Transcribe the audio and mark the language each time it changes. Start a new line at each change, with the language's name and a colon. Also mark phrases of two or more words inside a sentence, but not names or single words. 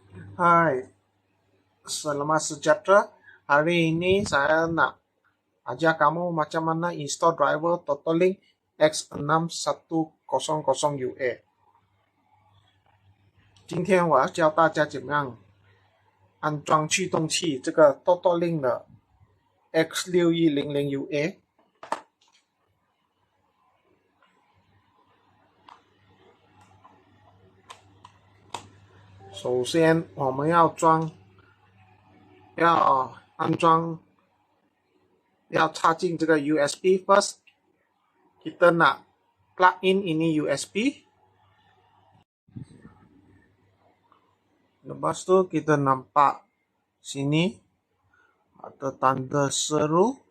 Malay: Hai, selamat sejahtera. Hari ini saya nak ajar kamu macam mana
English: install driver
Malay: Totolink X6100UA。
Chinese: 今天我要教大家怎么样安装驱动器这个 Totolink 的 X6100UA。首先我们要安装，要插进这个 USB first。
Malay: Kita nak plug in ini USB. Lepas tu kita nampak sini ada tanda seru.